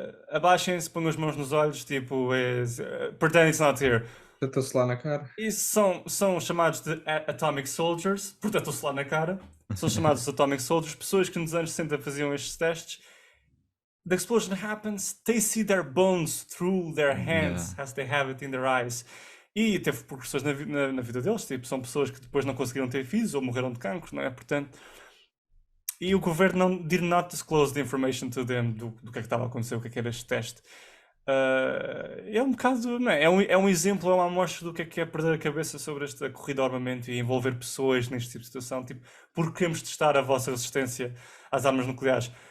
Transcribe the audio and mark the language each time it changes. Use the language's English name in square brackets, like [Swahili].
[Portuguese] Abaixem-se, ponham as mãos nos olhos, tipo, [English] pretend it's not here. [Portuguese] Tentou-se lá na cara. E são chamados de Atomic Soldiers, portanto, estou-se lá na cara. São chamados de Atomic Soldiers, pessoas que nos anos 60 faziam estes testes. [English] The explosion happens, they see their bones through their hands as they have it in their eyes. [Portuguese] E teve repercussões na vida deles, tipo, são pessoas que depois não conseguiram ter filhos ou morreram de cancro, não é? Portanto, e o governo não [English] did not disclose the information to them [Portuguese] do que é que estava a acontecer, o que é que era este teste. É um bocado, não é? É um exemplo, é uma amostra do que é perder a cabeça sobre esta corrida ao armamento e envolver pessoas neste tipo de situação, tipo, porque queremos testar a vossa resistência às armas nucleares.